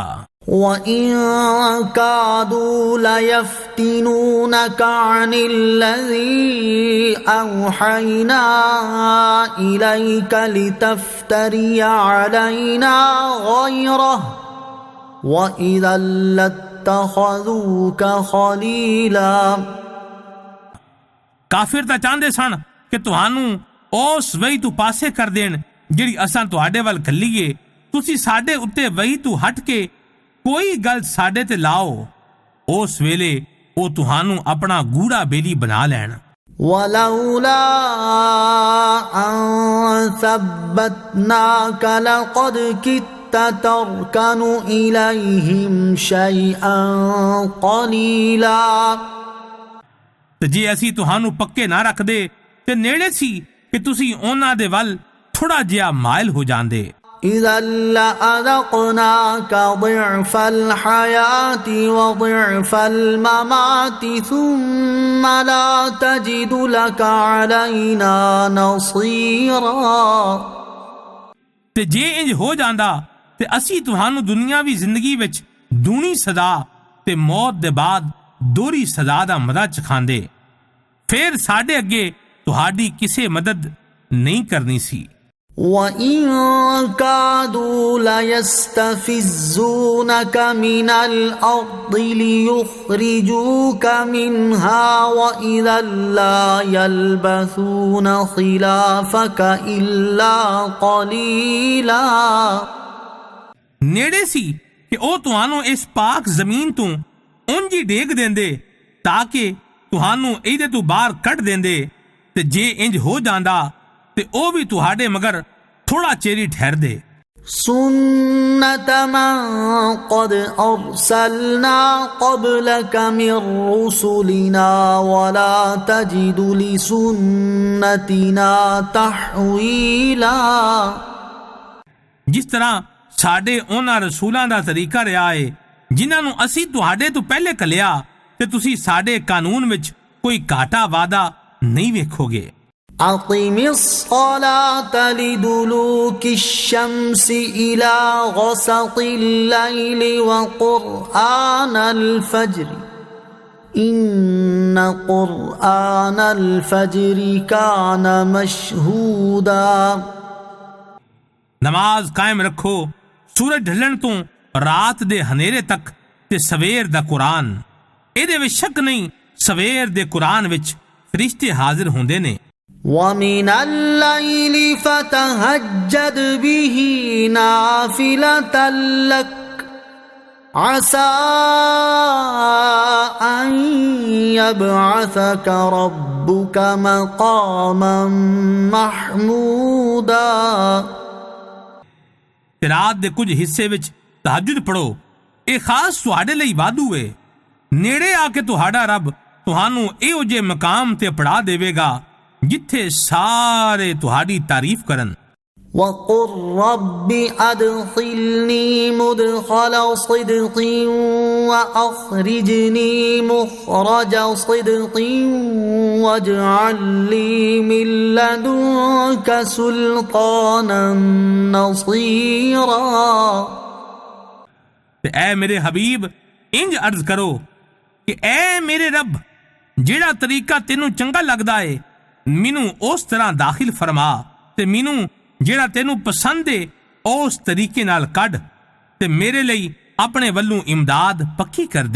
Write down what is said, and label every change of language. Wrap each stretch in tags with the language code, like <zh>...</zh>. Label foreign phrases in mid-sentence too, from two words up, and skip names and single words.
<ar>وَإِن كَادُوا لَيَفْتِنُونَكَ عَنِ الَّذِي أَوْحَيْنَا إِلَيْكَ لِتَفْتَرِيَ عَلَيْنَا غَيْرَهُ وَإِذًا لَاتَّخَذُوكَ خَلِيلًا</ar> <pa>ਕਾਫਿਰ ਤਾਂ ਚਾਹੁੰਦੇ ਸਨ ਕਿ ਤੁਹਾਨੂੰ ਉਸ ਵਹੀ ਤੋਂ ਪਾਸੇ ਕਰ ਦੇਣ ਜਿਹੜੀ ਅਸਾਂ ਤੁਹਾਡੇ ਵੱਲ ਘੱਲੀਏ। ਤੁਸੀਂ ਸਾਡੇ ਉੱਤੇ ਵਹੀ ਤੋਂ ਹਟ ਕੇ ਕੋਈ ਗੱਲ ਸਾਡੇ ਤੇ ਲਾਓ, ਉਸ ਵੇਲੇ ਉਹ ਤੁਹਾਨੂੰ ਆਪਣਾ ਗੂੜਾ ਬੇਲੀ ਬਣਾ ਲੈਣ।</pa> <ar>وَلَوْلَا أَن ثَبَّتْنَاكَ لَقَدْ كِدتَّ تَرْكَنُ إِلَيْهِمْ شَيْئًا قَلِيلًا</ar> <pa>ਤੇ ਜੇ ਅਸੀਂ ਤੁਹਾਨੂੰ ਪੱਕੇ ਨਾ ਰੱਖਦੇ ਤੇ ਨੇੜੇ ਸੀ ਕਿ ਤੁਸੀਂ ਉਹਨਾਂ ਦੇ ਵੱਲ ਥੋੜਾ ਜਿਹਾ ਮਾਇਲ ਹੋ ਜਾਂਦੇ।</pa> <ar>إِذًا لَأَذَقْنَاكَ ضِعْفَ الْحَيَاةِ وَضِعْفَ الْمَمَاتِ ثُمَّ لَا تَجِدُ لَكَ عَلَيْنَا نَصِيرًا</ar> <pa>ਤੇ ਜੇ ਇੰਜ ਹੋ ਜਾਂਦਾ ਤੇ ਅਸੀਂ ਤੁਹਾਨੂੰ ਦੁਨੀਆਵੀ ਜ਼ਿੰਦਗੀ ਵਿੱਚ ਦੂਣੀ ਸਜ਼ਾ ਤੇ ਮੌਤ ਦੇ ਬਾਅਦ ਦੋਹਰੀ ਸਜ਼ਾ ਦਾ ਮਜ਼ਾ ਚਖਾਂਦੇ। ਫਿਰ ਸਾਡੇ ਅੱਗੇ ਤੁਹਾਡੀ ਕਿਸੇ ਮਦਦ ਨਹੀਂ ਕਰਨੀ ਸੀ।</pa> <ar>وَإِن كَادُوا لَيَسْتَفِزُّونَكَ مِنَ الْأَرْضِ لِيُخْرِجُوكَ مِنْهَا وَإِذًا لَّا يَلْبَثُونَ خِلَافَكَ إِلَّا قَلِيلًا।</ar> <pa>ਨੇੜੇ ਸੀ ਕਿ ਉਹ ਤੁਹਾਨੂੰ ਇਸ ਪਾਕ ਜ਼ਮੀਨ ਤੋਂ ਉਂਝ ਹੀ ਡੇਗ ਦਿੰਦੇ ਤਾਂ ਕਿ ਤੁਹਾਨੂੰ ਇਹਦੇ ਤੋਂ ਬਾਹਰ ਕੱਢ ਦਿੰਦੇ, ਤੇ ਜੇ ਇੰਜ ਹੋ ਜਾਂਦਾ ਤੇ ਉਹ ਵੀ ਤੁਹਾਡੇ ਮਗਰ ਥੋੜਾ ਚਿਰ ਹੀ ਠਹਿਰਦੇ।</pa> <ar>سُنَّةَ مَن قَدْ أَرْسَلْنَا قَبْلَكَ مِن رُّسُلِنَا وَلَا تَجِدُ لِسُنَّتِنَا تَحْوِيلًا।</ar> <pa>ਜਿਸ ਤਰ੍ਹਾਂ ਸਾਡੇ ਉਹਨਾਂ ਰਸੂਲਾਂ ਦਾ ਤਰੀਕਾ ਰਿਹਾ ਏ ਜਿਨ੍ਹਾਂ ਨੂੰ ਅਸੀਂ ਤੁਹਾਡੇ ਤੋਂ ਪਹਿਲੇ ਘੱਲਿਆ, ਤੇ ਤੁਸੀਂ ਸਾਡੇ ਕਾਨੂੰਨ ਵਿੱਚ ਕੋਈ ਘਾਟਾ ਵਾਦਾ ਨਹੀਂ ਵੇਖੋਗੇ।</pa> <ar>أقم الصلاة لدلوك الشمس إلى غسق الليل وقرآن الفجر إن قرآن الفجر كان مشهودا।</ar> <pa>ਨਮਾਜ਼ ਕਾਇਮ ਰੱਖੋ ਸੂਰਜ ਢਲਣ ਤੋਂ ਰਾਤ ਦੇ ਹਨੇਰੇ ਤੱਕ, ਤੇ ਸਵੇਰ ਦਾ ਕੁਰਾਨ, ਇਹਦੇ ਵਿੱਚ ਸ਼ੱਕ ਨਹੀਂ ਸਵੇਰ ਦੇ ਕੁਰਾਨ ਵਿੱਚ ਫਰਿਸ਼ਤੇ ਹਾਜ਼ਰ ਹੁੰਦੇ ਨੇ।</pa> <ar>وَمِنَ اللَّيْلِ فَتَهَجَّدْ بِهِ نَافِلَةً لَكَ عَسَىٰ أَن يَبْعَثَكَ رَبُّكَ مَقَامًا مَحْمُودًا۔</ar> <pa>ਤੇ ਰਾਤ ਦੇ ਕੁਝ ਹਿੱਸੇ ਵਿੱਚ ਤਹੱਜੁਦ ਪੜੋ, ਇਹ ਖਾਸ ਤੁਹਾਡੇ ਲਈ ਵਾਧੂ ਏ। ਨੇੜੇ ਆ ਕੇ ਤੁਹਾਡਾ ਰੱਬ ਤੁਹਾਨੂੰ ਇਹੋ ਜਿਹੇ ਮਕਾਮ ਤੇ ਪੜਾ ਦੇਵੇਗਾ ਜਿੱਥੇ ਸਾਰੇ ਤੁਹਾਡੀ ਤਾਰੀਫ ਕਰਨ।</pa> <ar>وَقُل رَّبِّ أَدْخِلْنِي مُدْخَلَ صِدْقٍ وَأَخْرِجْنِي مُخْرَجَ صِدْقٍ وَاجْعَل لِّي مِن لَّدُنكَ سُلْطَانًا نَّصِيرًا۔</ar> <pa>ਤੇ ਐ ਮੇਰੇ ਹਬੀਬ ਇੰਜ ਅਰਜ਼ ਕਰੋ ਕਿ ਐ ਮੇਰੇ ਰੱਬ, ਜਿਹੜਾ ਤਰੀਕਾ ਤੈਨੂੰ ਚੰਗਾ ਲੱਗਦਾ ਏ ਮੈਨੂੰ ਉਸ ਤਰ੍ਹਾਂ ਦਾਖਿਲ ਫਰਮਾ, ਤੇ ਮੈਨੂੰ ਜਿਹੜਾ ਤੈਨੂੰ ਪਸੰਦ ਏ ਉਸ ਤਰੀਕੇ ਨਾਲ ਕੱਢ, ਤੇ ਮੇਰੇ ਲਈ ਆਪਣੇ ਵੱਲੋਂ ਇਮਦਾਦ ਪੱਕੀ ਕਰ ਦੇ।</pa>